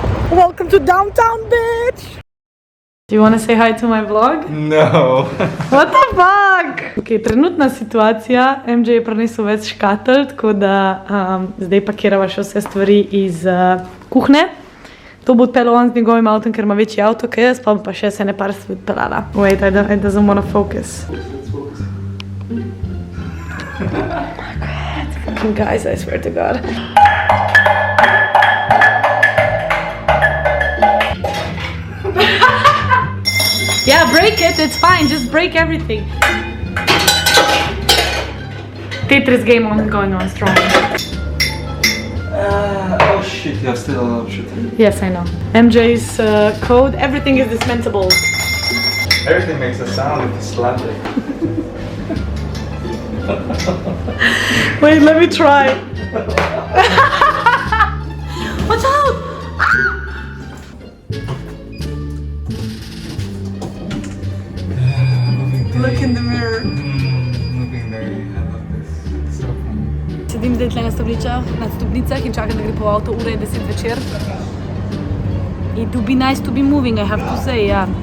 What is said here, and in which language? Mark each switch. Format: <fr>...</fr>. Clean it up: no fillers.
<en>Welcome to downtown, bitch! Do you want to say hi to my vlog? No. What the fuck?</en> <sl>Ok, trenutna situacija, MJ je prinesel več škatel, tako da zdaj pakirava še vse stvari iz kuhne. To bo odpeljal on z njegovim avtom, ker ima večji avto, kaj jaz, pa bom pa še se ne par stvari odpeljala.</sl> <en>Wait, I doesn't want to focus. Fucking guys, I swear to God. Yeah, break it, it's fine, just break everything. Tetris game going on strong. Oh shit, you have still a lot of shit. Yes, I know. MJ's code, everything is dismantleable. Everything makes a sound if you slap it. Wait, let me try. Watch out! Look in the mirror. Moving there, I love this. It's so fun.</en> <sl>Sedim zdaj tle na stopnicah in čakam, da gre po avto, ura je 10 večer.</sl> <en>It would be nice to be moving, I have to say, ja.</en>